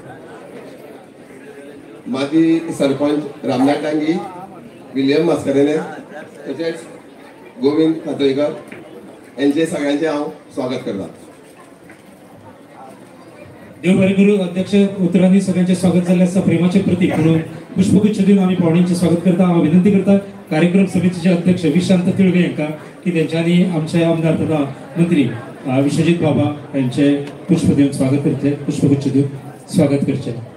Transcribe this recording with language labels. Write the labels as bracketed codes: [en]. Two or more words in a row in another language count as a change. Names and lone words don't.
[kok] माजी सरपंच रामनाथ डांगी, विलियम मस्करेने, तसेच गोविंद खातोईकर यांचे सगळ्यांचे हांव स्वागत करता। देव बरे करू। अध्यक्ष उतरांनी सगळ्यांचे स्वागत झाले असता प्रेमाचे प्रतीक म्हणून पुष्पगुच्छ देऊन आम्ही पाहुण्यांचे स्वागत करता। विनंती करता कार्यक्रम समितीचे अध्यक्ष विशांत तिळगे यांना की त्यांच्यानी आमचे आमदार तथा मंत्री विश्वजित बाबा यांचे पुष्प देऊन स्वागत करते, पुष्पगुच्छ देऊन स्वागत करते।